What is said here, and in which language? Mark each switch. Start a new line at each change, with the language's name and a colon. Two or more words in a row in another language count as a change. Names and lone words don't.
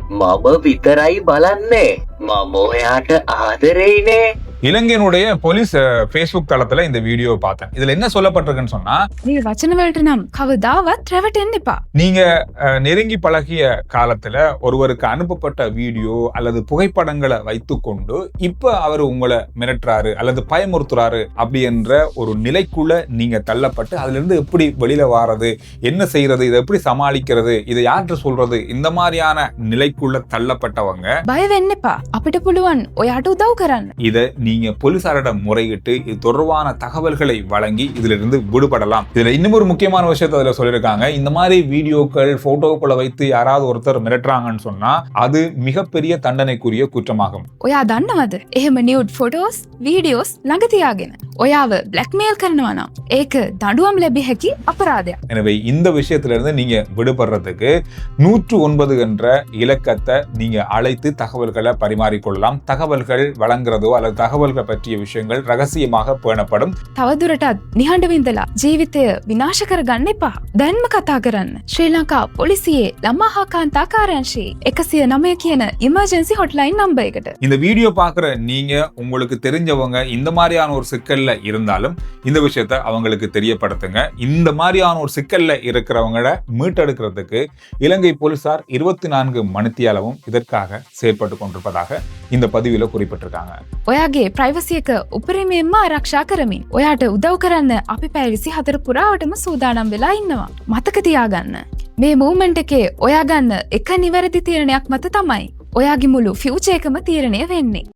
Sinhala: මම විතරයි බලන්නේ. මම ඔයාට ආදරෙයිනේ.
Tamil: இலங்கையினுடைய போலீஸ் ஃபேஸ்புக் தளத்துல இந்த வீடியோவை பார்த்தேன். இதுல என்ன சொல்லப்பட்டிருக்குன்னு சொன்னா,
Sinhala: நீ வචන වලට නම් කවදාවත් රැවටෙන්න එපා.
Tamil: நீங்க நெருங்கி பழகிய காலத்துல ஒருவருக்கு அனுப்பப்பட்ட வீடியோ அல்லது புகைப்படங்களை வைத்துக்கொண்டு இப்ப அவர் உங்களை மிரட்டுறாரு அல்லது பயமுறுத்துறாரு அப்படி என்ற ஒரு நிலைக்குள்ள நீங்க தள்ளப்பட்டு அதுல இருந்து எப்படி வெளியில வாரது, என்ன செய்யறது, இதை எப்படி சமாளிக்கிறது, இதை யார்கிட்ட சொல்றது, இந்த மாதிரியான நிலைக்குள்ள தள்ளப்பட்டவங்க
Sinhala: බය වෙන්න එපා. අපිට පුළුවන් ඔයාට උදව් කරන්න.
Tamil: இதை நீங்க போலீசாரிடம் முறையிட்டு இது தொடர்பான தகவல்களை வழங்கி இதுல இருந்து விடுபடலாம். இதுல இன்னும் ஒரு முக்கியமான விஷயத்தை அதுல சொல்லியிருக்காங்க. இந்த மாதிரி வீடியோக்கள் போட்டோக்களை வைத்து யாராவது ஒருத்தர் மிரட்டுறாங்கன்னு சொன்னா அது மிகப்பெரிய தண்டனைக்குரிய குற்றமாகும்.
Sinhala: ඔයා දන්නවද? එහෙම
English: nude photos,
Sinhala: වීඩියෝස් ළඟ තියාගෙන ඔයාව බ්ලැක්මේල් කරනවා නම් ඒක දඬුවම් ලැබිය හැකි අපරාධයක්.
Tamil: எனவே இந்த விஷயத்துல இருந்து நீங்க விடுபடுறதுக்கு 109 என்ற இலக்கத்தை நீங்க அழைத்து தகவல்களை பரிமாறிக்கொள்ளலாம். தகவல்கள் வழங்குறதோ அல்லது தகவல்கள் பற்றிய விஷயங்கள் ரகசியமாக பேணப்படும்.
Sinhala: තවදුරටත් නිහඬව ඉඳලා ජීවිතය විනාශ කරගන්න එපා. දැන්ම කතා කරන්න. ශ්‍රී ලංකා පොලිසියේ ළමා හා කාන්තා කාර්යාංශයේ 109 කියන
English: emergency hotline number
Sinhala: එකට.
Tamil: இந்த வீடியோ பார்க்குற நீங்க உங்களுக்கு தெரிஞ்சவங்க இந்த மாதிரியான ஒரு சிக்கல்ல இருந்தாலும் இந்த விஷயத்தை அவங்களுக்கு தெரியப்படுத்துங்க. இந்த மாதிரியான ஒரு சிக்கல்ல இருக்கிறவங்கள மீட்டெடுக்கிறதுக்கு இலங்கை போலீசார் 24 மணித்தியாலமும் இதற்காக செயற்பட்டு கொண்டிருப்பதாக இந்த பதிவில் குறிப்பிட்டிருக்காங்க.
Sinhala: ඔයාගේ ප්‍රයිවසි එක උපරිමයෙන්ම ආරක්ෂා කරමින් ඔයාට උදව් කරන්න අපි පැය 24 පුරාවටම සූදානම් වෙලා ඉන්නවා. මතක තියාගන්න. මේ මූවමන්ට් එකේ ඔයා ගන්න එක නිවැරදි තීරණයක් මත තමයි ඔයාගේ මුළු ෆියුචර් එකම තීරණය වෙන්නේ.